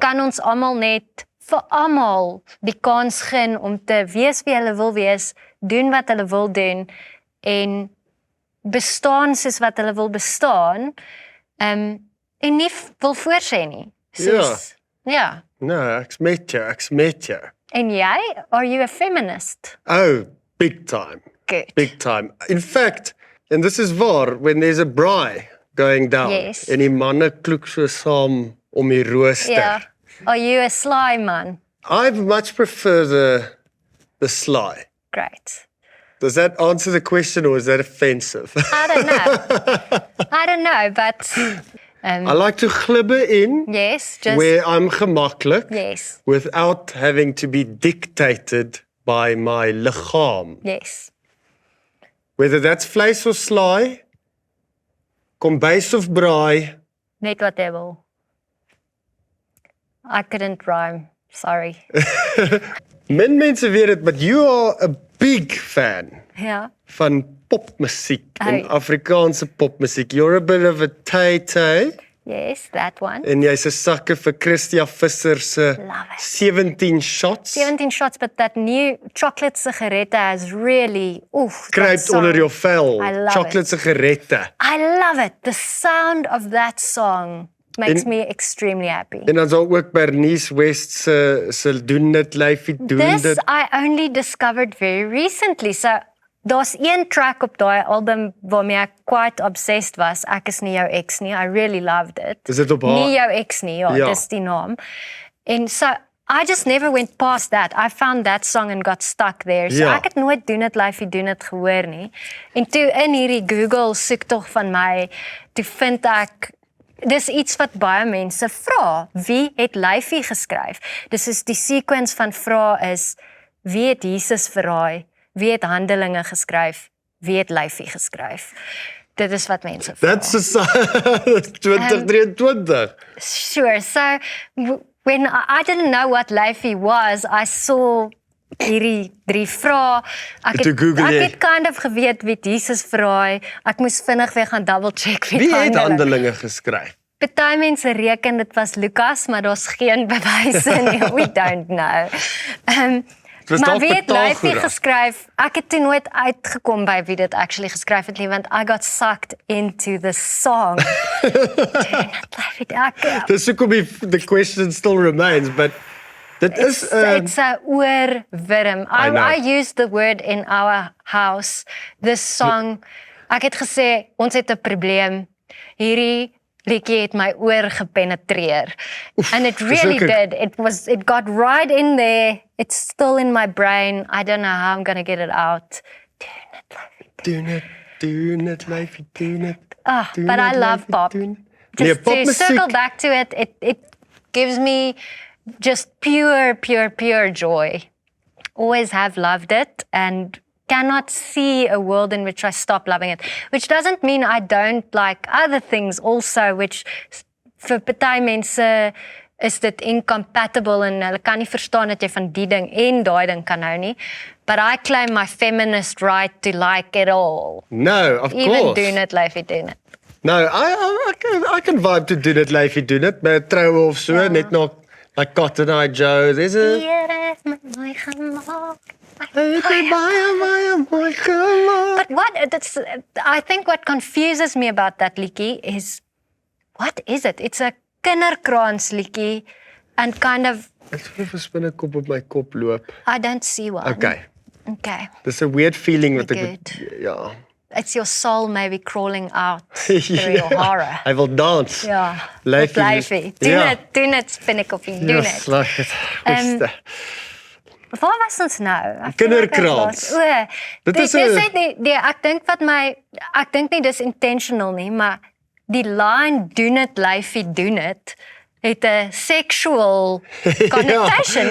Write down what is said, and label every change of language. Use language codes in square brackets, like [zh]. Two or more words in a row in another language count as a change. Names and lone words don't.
[af] kan ons almal net vir almal die kans gun om te wees wie hulle wil wees, doen wat hulle wil doen en bestaan soos wat hulle wil bestaan en nie wil voorsê nie. Soos, ja. Nee, ek's met jou. En jy? [en] Are you a feminist? Oh, big time. Good. Big time. In fact, and this is waar, when there's a braai going down, Yes. [af] en die manne kloek so saam om die rooster. [en] Yeah. Are you a sly man? I much prefer the sly. Great. Does that answer the question or is that offensive? I don't know. I don't know, but I like to glibber in yes, just where I'm gemaklik yes, without having to be dictated by my liggaam. yes. Whether that's vleis of slaai, kombuis of braai, [af] Net wat jy wil. [en] I couldn't rhyme. Sorry. [af] min mense weet dit, [en] but you are a big fan [af] Ja. van popmusiek en Hey. Afrikaanse popmusiek. [en] You're a bit of a tay-tay Yes, that one. [af] en jy's 'n sakke vir Christia Visser se [en] Love it. 17 shots. 17 shots, but that new chocolate sigarette has really, oof. that [af] Kruip [en] song. [af] onder jou vel. [en] I love Chocolate it. sigarette. I love it. The sound of that song makes me extremely happy. [af] En dan sal ook Bernice West se doen dit lyfie doen [en] This [af] dit. [en] I only discovered very recently. [af] So daar's een track op daai album waarmee ek [en] quite obsessed [af] was. Ek is nie jou ex nie. [en] I really loved it. [af] Is dit op haar? Nie jou ex nie, ja, Ja. dis die naam. [en] En so I just never went past that. I found that song and got stuck there. So [af] Ja. ek het nooit doen dit lyfie doen dit gehoor nie. En toe in hierdie Google soektog van my, toe vind ek dis iets wat baie mense vra. Wie het lyfie geskryf? Dis is die sequence van vrae is wie het Jesus verraai? Wie het Handelinge geskryf? Wie het lyfie geskryf? Dit is wat mense vra. [en] That's 2023. Sure. So when I didn't know what lyfie was, I saw [af] hierdie 3 vrae. Toe Google jy. Ek het [en] kind of [af] geweet wie het Jesus verraai. Ek moes vinnig weer gaan [en] double check [af] Wie het Handelinge geskryf? Party mense reken dit was Lukas, maar daar's geen bewyse nie. [en] We don't know. [af] was Maar dalk wie het lyfie Pythagoras. geskryf? Ek het toe nooit uitgekom by wie dit actually geskryf het nie, want [en] I got sucked into the song. [af] Dis hoekom [en] the question still remains, but [af] dit is [en] It's a oorwurm. I know. I used the word in our house. This song, [af] ek het gesê ons het 'n probleem. Hierdie liedjie het my oor gepenetreer. [en] And it really [af] ook 'n- [en] did. It got right in there. It's still in my brain. I don't know how I'm going to get it out. [af] doen dit lyfie doen dit. [en] But I love pop. Just to circle back to it, it gives me just pure joy. Always have loved it and cannot see a world in which I stop loving it. Which doesn't mean I don't like other things also, which [af] vir party mense is dit incompatible en hulle kan nie verstaan dat jy van die ding en daai ding kan hou nie. [en] But I claim my feminist right to like it all. No, of Even course. [af] doen it, lyfie doen it. [en] No, I can vibe to doen dit lyfie doen dit [af] by 'n troue of so, net na [en] like Cotton Eye Joe. There's a [af] Hier is my mooi gemaak. mooi gemaak. [en] But I think what confuses me about that liedjie is, what is it? It's a [af] kinderkraans liedjie [en] and kind of, [af] Ek voel of 'n spinnekop op my kop loop. [en] I don't see one. Okay. Okay. [af] Dis 'n weird feeling wat ek [en] Good. [af] ja. [en] It's your soul maybe crawling out through your horror. [af] Hy wil dans. Ja. Lyfie. Lyfie. Ja. Doen dit, spinnekoppie, doen Ja, dit. slag dit. Waar was ons nou? Kinderkrans. Dit is dis 'n- net die ek dink nie dis intentional nie, maar die line doen dit lyfie doen dit het 'n [en] sexual connotation.